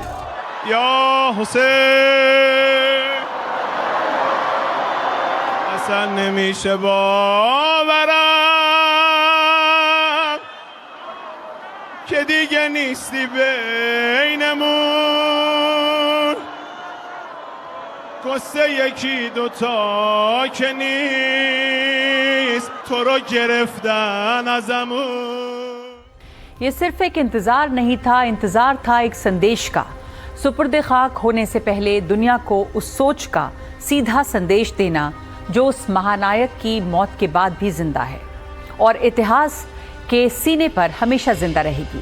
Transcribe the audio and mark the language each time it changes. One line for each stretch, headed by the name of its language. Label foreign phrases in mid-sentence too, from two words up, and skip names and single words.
Persian: یا حسین، اصلا نمیشه باورم که دیگه نیستی بینمون, قصه یکی دوتا که نیست تو رو گرفتن ازمون.
Hindi: ये सिर्फ एक इंतज़ार नहीं था, इंतज़ार था एक संदेश का। सुपुर्द खाक होने से पहले दुनिया को उस सोच का सीधा संदेश देना जो उस महानायक की मौत के बाद भी जिंदा है और इतिहास के सीने पर हमेशा जिंदा रहेगी।